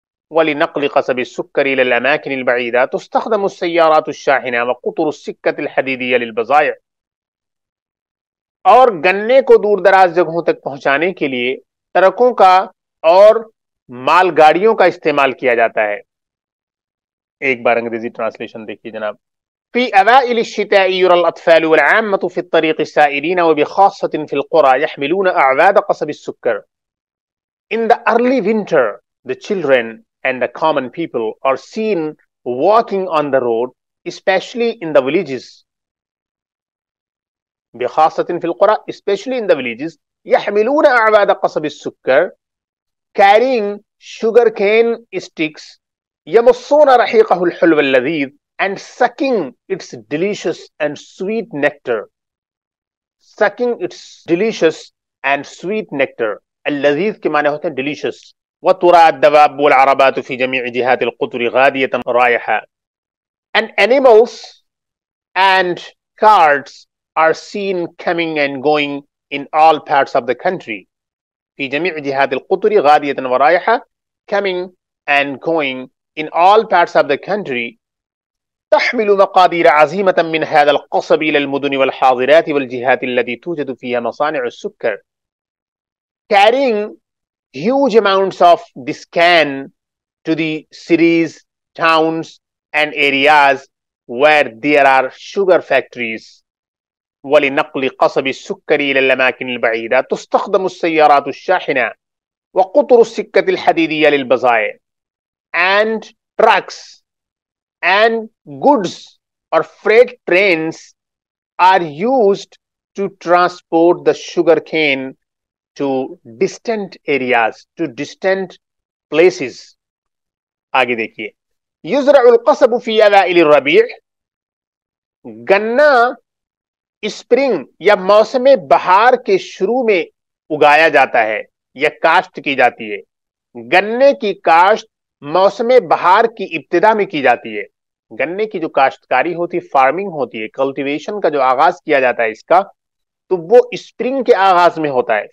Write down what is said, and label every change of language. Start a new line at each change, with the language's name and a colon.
Arabic: وَلِنَقْلِ قَصَبِ السُّكَّرِ إِلَى الْأَمَاكِنِ الْبَعِيدَةِ تُسْتَخْدَمُ السَّيَّارَاتُ الشَّاحِنَةُ وَقُطُرُ السِّكَّةِ الْحَدِيدِيَّةِ لِلْبَضَائِعِ.
Urdu: اور گنے کو دور دراز جگہوں تک پہنچانے کے لیے ٹرکوں کا اور مال گاڑیوں کا استعمال کیا جاتا ہے. ایک بار انگریزی ٹرانسلیشن دیکھیے جناب.
Arabic: في أوائل الشتاء يرى الأطفال والعامة في الطريق السائرين وبخاصة في القرى يحملون أعواد قصب السكر.
English: In the early winter, the children and the common people are seen walking on the road, especially in the villages.
Arabic: بخاصة في القرى,
English: especially in the villages,
Arabic: يحملون أعواد قصب السكر,
English: carrying sugarcane sticks,
Arabic: يمصون رحيقه الحلو اللذيذ,
English: and sucking its delicious and sweet nectar. Sucking its delicious and sweet nectar.
Urdu: اللذيذ کے معنی ہوتے ہیں delicious.
Arabic: وترى الدواب والعربات في جميع جهات القطر غادية رايحة.
English: And animals and carts are seen coming and going in all parts of the country.
Arabic: في جميع جهات القطر غادية ورايحة,
English: coming and going in all parts of the country.
Arabic: تحمل مقادير عظيمة من هذا القصب إلى المدن والحاضرات والجهات التي توجد فيها مصانع السكر.
English: Carrying huge amounts of this can to the cities, towns and areas where there are sugar factories.
Arabic: ولنقل قصب السكر إلى الأماكن البعيدة تستخدم السيارات الشاحنة وقطر السكة الحديدية للبضائع.
English: And trucks and goods or freight trains are used to transport the sugar cane to distant areas, to distant places.
Urdu: آگے دیکھیے.
Arabic: يزرع القصب في أوائل الربيع.
Urdu: گنا spring یا موسم بہار کے شروع میں اگایا جاتا ہے یا کاشت کی جاتی ہے. گنے کی کاشت موسم بہار کی ابتدا میں کی جاتی ہے. گنے کی جو کاشتکاری ہوتی ہے، فارمنگ ہوتی ہے، کلٹیویشن کا جو آغاز کیا جاتا ہے اس کا، تو وہ اسپرنگ کے آغاز میں ہوتا ہے.